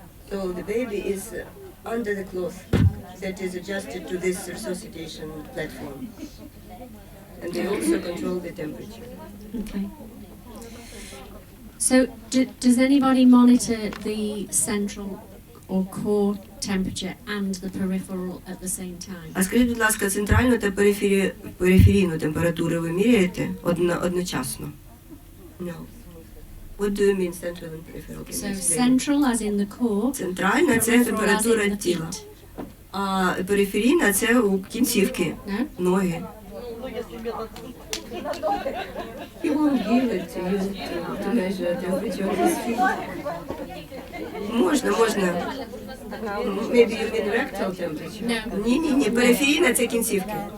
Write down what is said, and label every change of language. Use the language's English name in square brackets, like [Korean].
[English] So the baby is under the cloth that is adjusted to this resuscitation platform. And they also control the temperature. Okay. So does anybody monitor the central or core temperature and the peripheral at the same time? [Ukrainian] А скажіть, будь ласка, центральну та периферійну температуру ви міряєте одночасно? [English] No. What do you mean central and peripheral? So central as in the core. [Ukrainian] Центральна – це температура тіла. А периферійна – це у кінцівки, ноги. [English] He won't give it to you to measure temperature of his feet. [Ukrainian] Можна. [English] Maybe you mean rectal temperature? [Ukrainian] Ні, периферійна – це кінцівки.